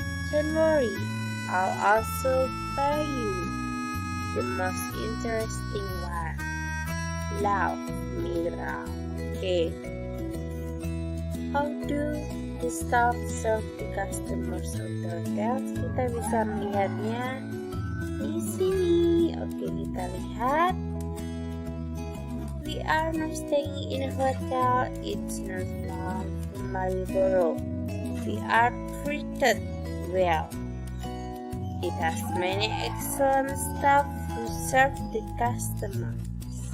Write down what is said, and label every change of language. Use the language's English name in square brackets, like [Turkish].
[English] Don't worry, I'll also buy you the most interesting one. Love, Mira. Okay. How do the staff serve the customers of the hotel? [Indonesian] Kita bisa melihatnya di sini. Oke, kita lihat. [English] We are now staying in a hotel. It's not far from Malioboro. We are treated well. It has many excellent staff who serve the customers.